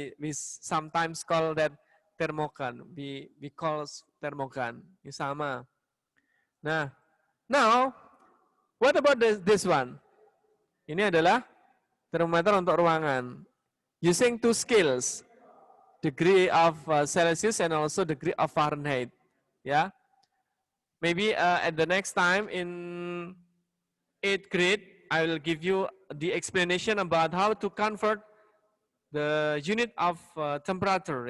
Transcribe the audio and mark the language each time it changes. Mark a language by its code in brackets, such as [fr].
[en] We sometimes call that thermogun. We call thermogun. [id] Ini sama. [en] Nah, now what about this one? [id] Ini adalah termometer untuk ruangan. [en] Using two scales, degree of Celsius and also degree of Fahrenheit. Yeah, maybe at the next time in 8th grade, I will give you the explanation about how to convert the unit of temperature.